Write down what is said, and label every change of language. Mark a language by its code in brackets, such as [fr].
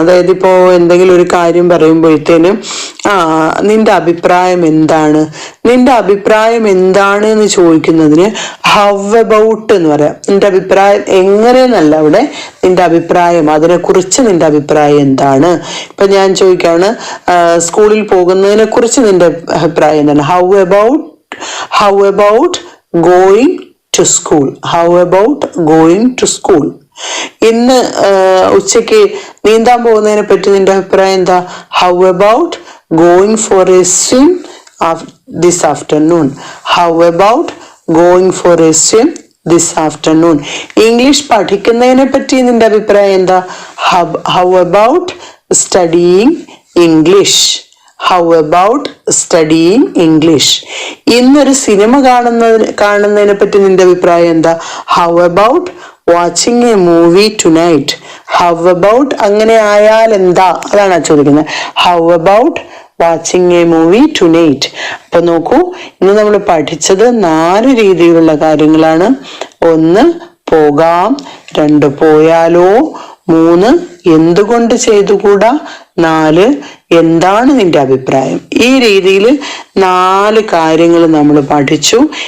[ml] അതായത് ഇപ്പോൾ എന്തെങ്കിലും ഒരു കാര്യം പറയുമ്പോഴത്തേനും നിന്റെ അഭിപ്രായം എന്താണ്, നിന്റെ അഭിപ്രായം എന്താണ് എന്ന് ചോദിക്കുന്നതിന് ഹൗ അബൌട്ട് എന്ന് പറയാം. നിന്റെ അഭിപ്രായം എങ്ങനെയെന്നല്ല, അവിടെ നിന്റെ അഭിപ്രായം, അതിനെക്കുറിച്ച് നിന്റെ അഭിപ്രായം എന്താണ്. ഇപ്പൊ ഞാൻ ചോദിക്കാണ് സ്കൂളിൽ പോകുന്നതിനെ കുറിച്ച് നിന്റെ അഭിപ്രായം എന്താണ്, [en] How about going to school? How about going to school? [ml] ഇന്ന് ഉച്ചയ്ക്ക് നീന്താൻ പോകുന്നതിനെ പറ്റി നിന്റെ അഭിപ്രായം എന്താ, [en] How about going for a swim this afternoon? How about going for a swim this afternoon? [ml] English പഠിക്കുന്നതിനെ പറ്റി നിന്റെ അഭിപ്രായം എന്താ, [en] How about studying English? How about studying English? [ml] ഇന്നൊരു സിനിമ കാണുന്നതിനെ പറ്റി നിന്റെ അഭിപ്രായം എന്താ, [en] How about watching a movie tonight? [ml] How about അങ്ങനെ ആയാൽ എന്താ, അതാണ് ചോദിക്കുന്നത്. [en] How about watching a movie tonight? [ml] അപ്പൊ നോക്കൂ, ഇന്ന് നമ്മൾ പഠിച്ചത് 4 രീതിയിലുള്ള കാര്യങ്ങളാണ്. 1 പോകാം, 2 പോയാലോ, 3 എന്തുകൊണ്ട് ചെയ്തുകൂടാ, 4 എന്താണ് നിന്റെ അഭിപ്രായം. ഈ രീതിയിൽ 4 കാര്യങ്ങൾ നമ്മൾ പഠിച്ചു.